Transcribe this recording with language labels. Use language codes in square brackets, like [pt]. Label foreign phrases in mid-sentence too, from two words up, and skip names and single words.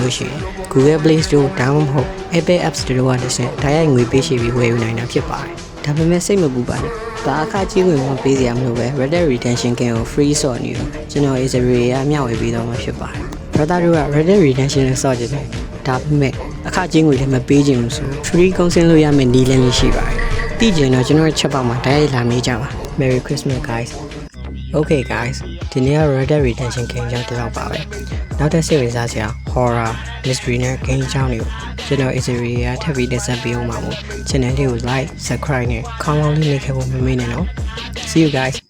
[my] လို့ရှိရင် Google Play Store ဒါမှမဟုတ် Apple App Store ကနေတစ်ဆင့်တိုက်ရိုက်ငွေပေးရှိပြီးဝယ်ယူနိုင်တာဖြစ်ပါတယ်။ဒါပေမဲ့စိတ်မပူပါနဲ့။ဘာအခကြီးငွေမှပေးစရာမလိုပဲ Red Dead Redemption Game ကို free ဆော့နေတော့ကျွန်တော် Easy ရမျှဝေပေးတော့မှာဖြစ်ပါတယ်။ browser တို့က Red Dead Redemption ကိုဆော့ကြတယ်။ဒါပေမဲ့အခကြီးငွေလည်းမပေးခြင်းလို့ဆို free ကုန်စင်လို့ရမယ့်နည်းလမ်းလေးရှိပါတယ်။သိကြရင်တော့ကျွန်တော်ချက်ပေါက်မှာတိုက်ရိုက်လာမေးကြပါ။ [en] Merry Christmas guys. Okay guys [my] ဒီနေ့က Red Dead Redemption Game ကြောင့်တလောက်ပါပဲနောက်ထပ်စိတ်ဝင်စားစရာ [en] horror mystery [my] နဲ့ game ကြောင်းတွေကိုကျွန်တော် Easy ရထပ်ပြီးတင်ဆက်ပေးအောင်ပါမို့ channel လေးကို [en] like subscribe [my] နဲ့ comment လေးနှိပ်ခဲ့ဖို့မမေ့နဲ့နော် [en] see you guys